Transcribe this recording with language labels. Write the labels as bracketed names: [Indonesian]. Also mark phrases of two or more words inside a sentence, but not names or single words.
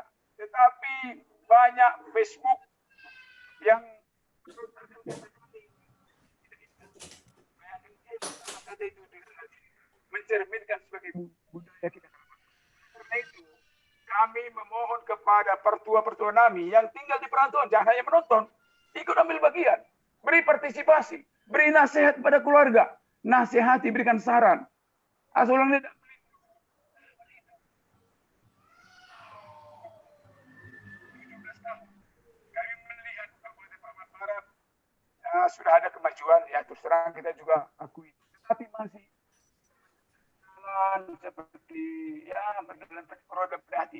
[Indonesian] Tetapi banyak Facebook yang mencerminkan sebagai budaya kita. Karena itu, kami memohon kepada pertua-pertua Nami yang tinggal di perantauan, jangan hanya menonton, ikut ambil bagian, beri partisipasi, beri nasihat kepada keluarga, nasihati, berikan saran. Asolan tidak kami melihat Kabupaten Papua Barat sudah ada kemajuan, ya terus terang kita juga akui, tetapi masih seperti ya berjalan roda berhati.